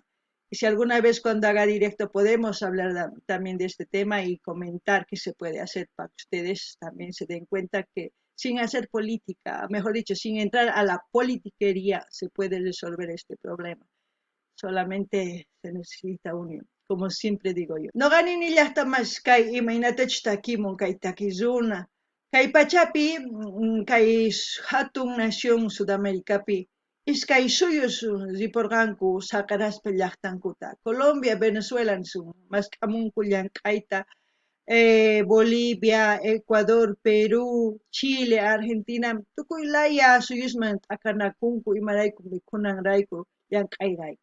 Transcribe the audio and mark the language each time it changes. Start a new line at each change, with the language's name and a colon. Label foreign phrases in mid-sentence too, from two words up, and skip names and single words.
Spanish: Y si alguna vez cuando haga directo podemos hablar también de este tema y comentar qué se puede hacer para que ustedes también se den cuenta que sin hacer política, mejor dicho, sin entrar a la politiquería, se puede resolver este problema. Solamente se necesita unión, como siempre digo yo.
Quechua: No ganin ni hasta más kay imaynatach takimun kay takizuna. Kay pachapi, kay hatun nación Sudamericapi, iskay suyus riporganku sakaraspa llaqtankuta. Colombia, Venezuela, más kamunku llank'ayta, Bolivia, Ecuador, Perú, Chile, Argentina, tukuylaya suyusman t'akanakunku imarayku mikhunanrayku llank'ayrayku.